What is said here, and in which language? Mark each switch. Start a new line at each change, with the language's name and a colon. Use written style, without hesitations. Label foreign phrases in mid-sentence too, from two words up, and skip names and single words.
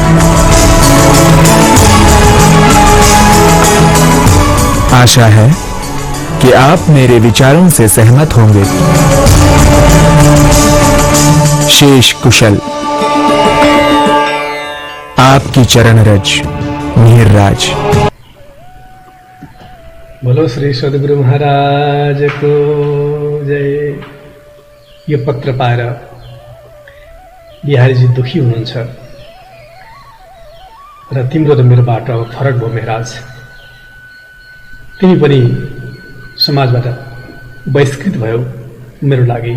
Hindi: आशा है कि आप मेरे विचारों से सहमत होंगे। शेष कुशल। आपकी चरण रज मिहिर राज। बोलो श्री सद्गुरु महाराज को जय।
Nepali: यो पत्र पाएर बिहारीजी दुखी हुनुहुन्छ र तिम्रो र मेरो बाटो अब फरक भयो महाराज। तिमी पनि समाजबाट बहिष्कृत भयो मेरो लागि।